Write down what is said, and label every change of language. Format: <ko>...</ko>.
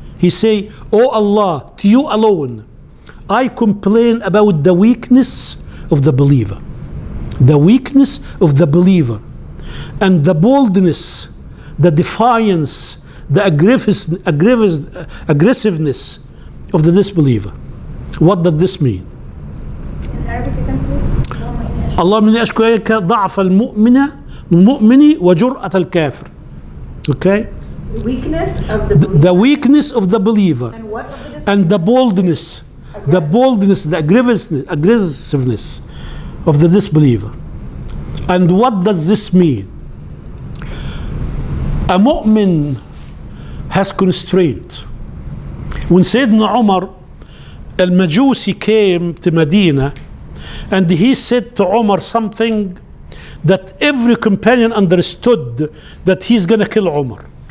<en>He say, oh Allah, to you alone, I complain about the weakness of the believer. The weakness of the believer. And the boldness, the defiance, the aggressiveness of the disbeliever. What does this mean? In Arabic again, please.</en> <ar>اللهم إني أشكو إليك ضعف المؤمن وجرأة الكافر.</ar> <en>Okay? The weakness of the believer. The weakness of the believer. And what of this? And the boldness. The boldness, the aggressiveness of the disbeliever. And what does this mean? A mu'min has constraint. When Sayyidina Umar al-Majusi came to Medina and he said to Umar something that every companion understood that he's going to kill Umar.</en>